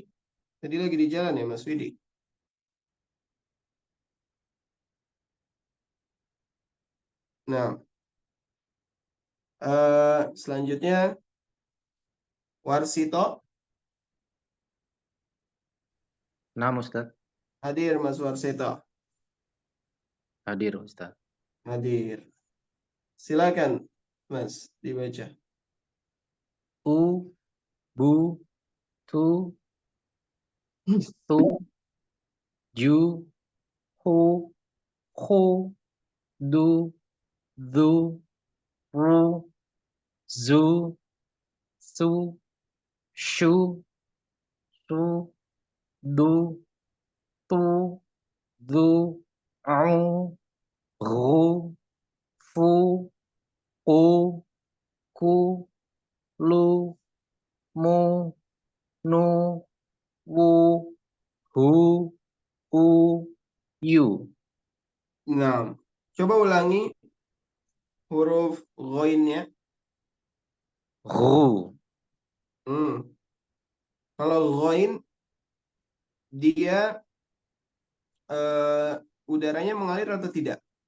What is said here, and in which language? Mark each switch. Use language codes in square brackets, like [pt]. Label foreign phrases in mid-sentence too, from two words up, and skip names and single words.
[id] Tadi lagi di jalan ya Mas Widi. Nah, selanjutnya Warsito. Nah, Ustaz. Hadir Mas Warsito. Hadir, Ustaz. Hadir. Silakan Mas dibaca. [ar] أُ، بُ، تُ، تُ، جُ, حُ، حُ, دُ، دُ، رُ، زُ, سُ، شُ، سُ, دُ، تُ، دُ، أو، رُ، فُ، أُ، كُ، لُ، مُ، نُ، وُ، هُ، أُ، يُ. [id] Nah, coba ulangi huruf ghainnya. Ru, Kalau ghain dia udaranya mengalir atau tidak?